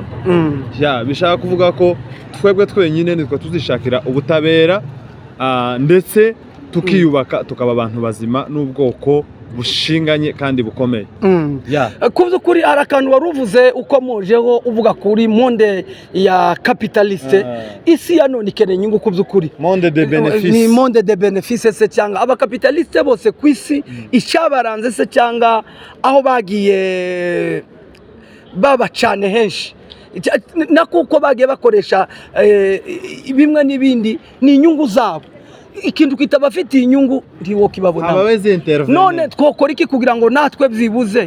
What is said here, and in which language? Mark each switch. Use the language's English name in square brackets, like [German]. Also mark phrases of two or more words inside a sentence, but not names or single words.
[Kinyarwanda] Bishaka kuvuga ko twebwe twenyine nitwe tuzishakira ubutabera, ndetse tukiyubaka tukaba abantu bazima n'ubwoko bushinganye kandi bukomeye. Ku by'ukuri hari akantu waruvuze ukomojeho uvuga kuri monde ya capitaliste. Isi ya none ikeneye inyungu ku by'ukuri. [French] Monde de benefice. [Kinyarwanda] Ni [French] monde de benefice [Kinyarwanda] se cyangwa abakapitaliste bose ku isi icyabaranze se cyangwa aho bagiye baba cyane henshi na kuko bagiye bakoresha bimwe n'ibindi ni inyungu zabo. Ikintu kitaba afitiye inyungu ndiwo kibabona. None twokora iki kugira ngo natwe byibuze?